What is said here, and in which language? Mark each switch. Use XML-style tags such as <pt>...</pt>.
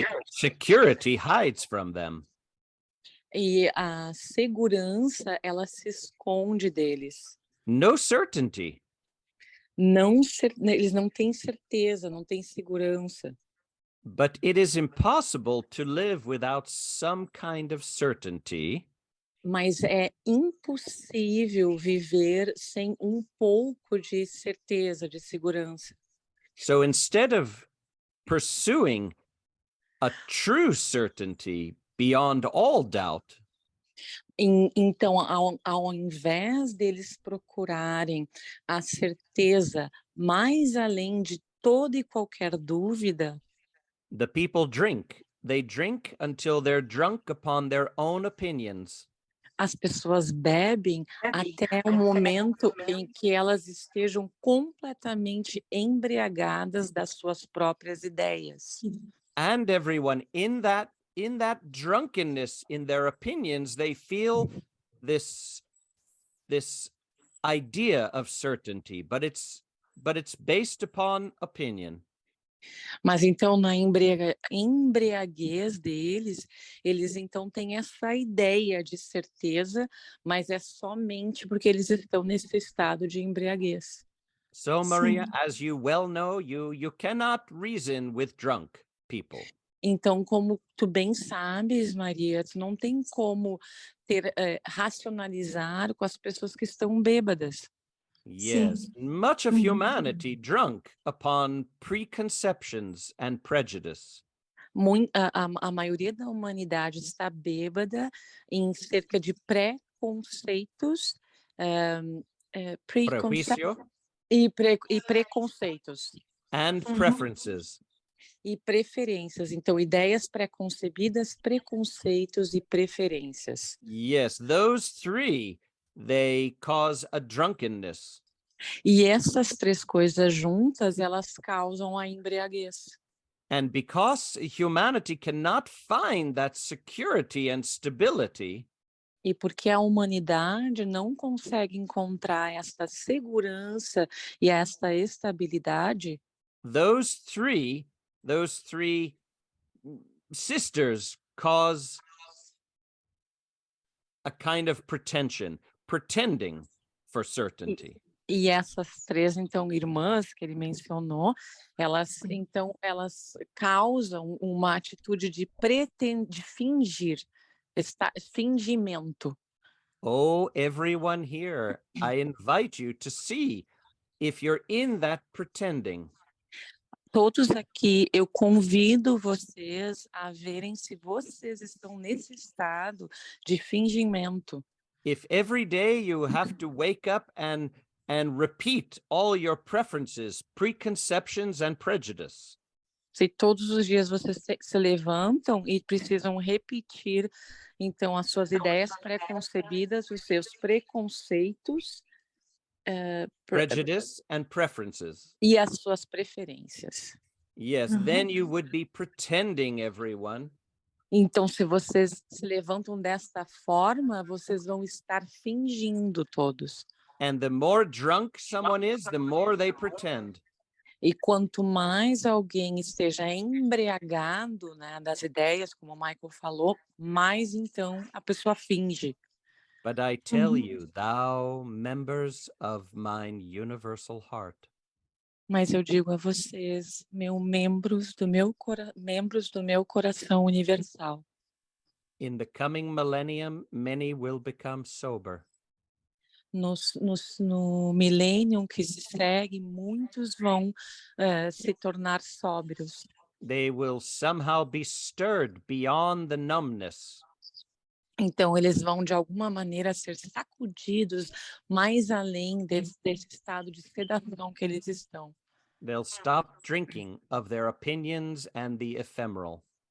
<en>Security hides from them.</en> <pt>E a segurança, ela se esconde deles.</pt> <en>No certainty.</en> <pt>Eles não têm certeza, não têm segurança.</pt> <en>But it is impossible to live without some kind of certainty,</en> <pt>Mas é impossível viver sem um pouco de certeza, de segurança.</pt> <en>so instead of pursuing a true certainty beyond all doubt,</en> <pt>Então, ao invés deles procurarem a certeza mais além de toda e qualquer dúvida,</pt> <en>the people drink. They drink until they're drunk upon their own opinions.</en> <pt>as pessoas bebem até o momento em que elas estejam completamente embriagadas das suas próprias ideias.</pt> <en>And everyone in that drunkenness, in their opinions, they feel this idea of certainty, but it's based upon opinion.</en> <pt>Mas então, na embriaguez deles, eles então têm essa ideia de certeza, mas é somente porque eles estão nesse estado de embriaguez.</pt> <en>So, Maria, as you well know, you cannot reason with drunk people.</en> <pt>Então, como tu bem sabes, Maria, tu não tem como racionalizar com as pessoas que estão bêbadas.</pt> <en>Yes, much of humanity drunk upon preconceptions and prejudice.</en> <pt>A maioria da humanidade está bêbada em cerca de preconceitos,</pt> <es>Prejuicio</es> <pt>e preconceitos</pt> <en>and preferences.</en> <pt>e preferências. Então, ideias preconcebidas, preconceitos e preferências.</pt> <en>Yes, those three, they cause a drunkenness.</en> <pt>E essas três coisas juntas, elas causam a embriaguez.</pt> <en>And because humanity cannot find that security and stability,</en> <pt>E porque a humanidade não consegue encontrar essa segurança e essa estabilidade,</pt> <en>those three sisters cause a kind of pretending for certainty.</en> <pt>e essas três, então, irmãs que ele mencionou, elas causam uma atitude de fingir, fingimento.</pt> <en>Oh, everyone here, I invite you to see if you're in that pretending.</en> <pt>Todos aqui, eu convido vocês a verem se vocês estão nesse estado de fingimento.</pt> <en>If every day you have to wake up and repeat all your preferences, preconceptions and prejudice.</en> <pt>Se todos os dias vocês se levantam e precisam repetir, então, as suas ideias preconcebidas, os seus preconceitos,</pt> <en>Prejudice and preferences.</en> <pt>e as suas preferências.</pt> <en>Yes, then you would be pretending, everyone.</en> <pt>Então, se vocês se levantam desta forma, vocês vão estar fingindo todos.</pt> <en>And the more drunk someone is, the more they pretend.</en> <pt>E quanto mais alguém esteja embriagado, né, das ideias, como o Michael falou, mais então a pessoa finge.</pt> <en>But I tell you, thou members of mine universal heart,</en> <pt>Mas eu digo a vocês, membros do meu coração universal,</pt> <en>in the coming millennium, many will become sober.</en> <pt>no milênio que se segue, muitos vão se tornar sóbrios.</pt> <en>They will somehow be stirred beyond the numbness.</en> <pt>Então, eles vão, de alguma maneira, ser sacudidos mais além desse estado de sedação que eles estão.</pt> <en>They'll stop drinking of their opinions and the ephemeral.</en>